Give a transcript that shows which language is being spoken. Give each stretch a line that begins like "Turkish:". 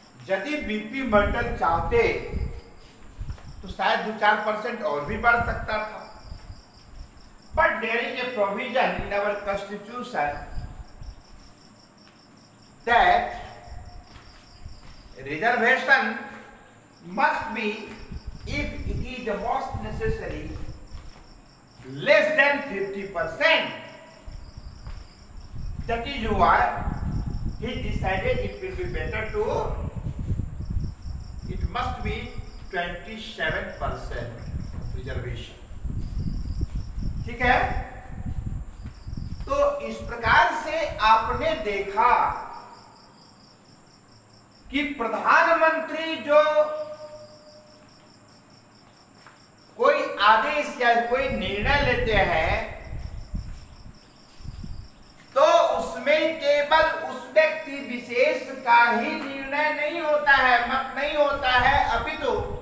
Hindi: यदि बीपी मंडल चाहते तो शायद 2-4% और भी बढ़ सकता था,
English: But there is a provision in our constitution that reservation must be, if it is the most necessary, less than 50%. That is why he decided it will be better to, it must be 27% reservation.
Hindi: ठीक है? तो इस प्रकार से आपने देखा कि प्रधानमंत्री जो कोई आदेश या कोई निर्णय लेते हैं तो उसमें केवल उस व्यक्ति विशेष का ही निर्णय नहीं होता है, मत नहीं होता है, अपितु